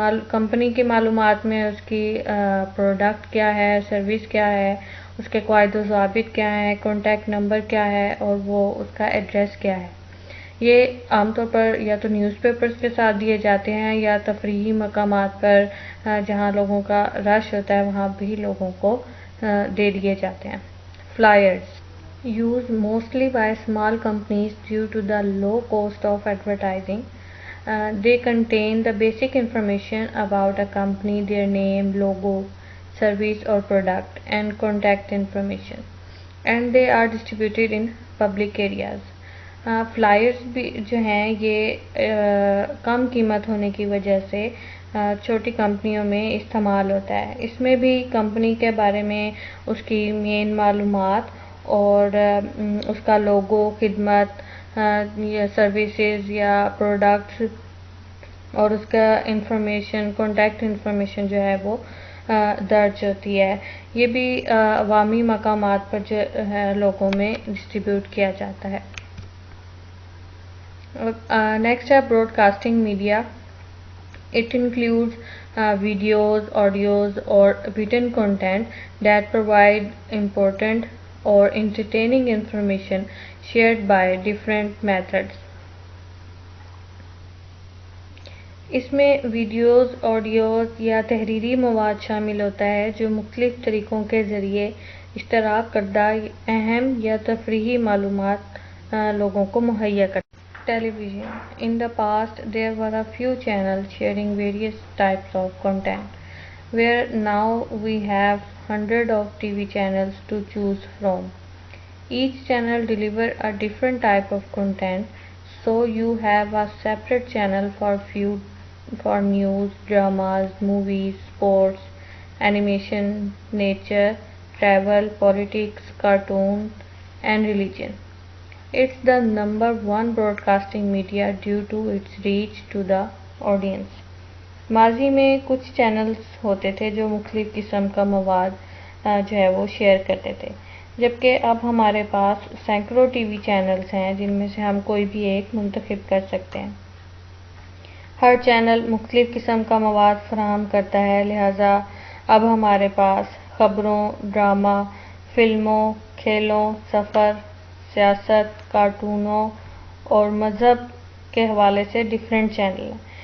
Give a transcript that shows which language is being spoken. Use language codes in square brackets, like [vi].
[ur] Company کی معلومات میں اس کی پروڈکٹ کیا ہے، سروس کیا ہے، اس کے قواعد و ضوابط کیا ہیں، کانٹیکٹ نمبر کیا ہے اور وہ اس کا ایڈریس کیا ہے. یہ عام طور پر یا تو نیوز پیپرز کے ساتھ دیے جاتے ہیں یا تفریحی مقامات پر جہاں لوگوں کا رش ہوتا ہے وہاں بھی لوگوں کو دے دیے جاتے ہیں. [en] Flyers used mostly by small companies due to the low cost of advertising. They contain the basic information about a company, their name, logo, service or product, and contact information, and they are distributed in public areas. [ur] Flyers بھی جو ہیں یہ کم قیمت ہونے کی وجہ سے چھوٹی کمپنیوں میں استعمال ہوتا ہے. اس میں بھی کمپنی کے بارے میں اس کی مین معلومات اور اس کا لوگو، خدمت یا سروسز یا پروڈکٹس اور اس کا انفارمیشن، کانٹیکٹ انفارمیشن جو ہے وہ درج ہوتی ہے. یہ بھی عوامی مقامات پر جو ہے لوگوں میں ڈسٹریبیوٹ کیا جاتا ہے. [en] Next ہے broadcasting media. It includes videos, audios or written content that provide important or entertaining information shared by different methods. [ur] اس میں ویڈیوز، آڈیوز یا تحریری مواد شامل ہوتا ہے جو مختلف طریقوں کے ذریعے اشتراک کردہ اہم یا تفریحی معلومات لوگوں کو مہیا کرتا ہے. [en] Television. In the past there were a few channels sharing various types of content, where now we have hundreds of TV channels to choose from. Each channel delivers a different type of content, so you have a separate channel for news, dramas, movies, sports, animation, nature, travel, politics, cartoon, and religion. It's the number one broadcasting media due to its reach to the audience. [ur] ماضی میں کچھ channels ہوتے تھے جو مختلف قسم کا مواد جو ہے وہ شیئر کرتے تھے، جبکہ اب ہمارے پاس سینکڑوں ٹی وی چینلز ہیں جن میں سے ہم کوئی بھی ایک منتخب کر سکتے ہیں. ہر چینل مختلف قسم کا مواد فراہم کرتا ہے، لہٰذا اب ہمارے پاس خبروں، ڈرامہ، فلموں، کھیلوں، سفر، سیاست، کارٹونوں اور مذہب کے حوالے سے ڈیفرنٹ چینل ہیں.